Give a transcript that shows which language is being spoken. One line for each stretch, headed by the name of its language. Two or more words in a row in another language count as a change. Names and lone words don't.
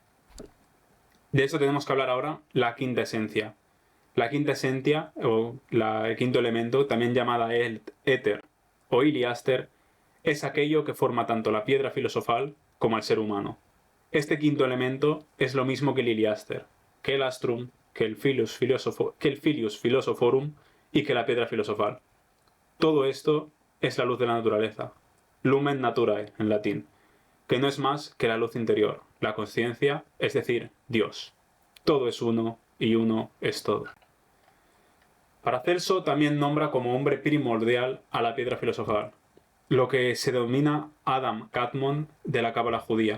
Spanish: De eso tenemos que hablar ahora, la quinta esencia. La quinta esencia, o el quinto elemento, también llamada el éter o iliaster, es aquello que forma tanto la piedra filosofal como al ser humano. Este quinto elemento es lo mismo que el iliaster, que el astrum, que el
Latin: filius philosophorum
Spanish: y que la piedra filosofal. Todo esto es la luz de la naturaleza,
Latin: lumen naturae
Spanish: en latín, que no es más que la luz interior, la conciencia, es decir, Dios. Todo es uno y uno es todo. Paracelso también nombra como hombre primordial a la piedra filosofal, lo que se denomina Adam Kadmon de la cábala judía.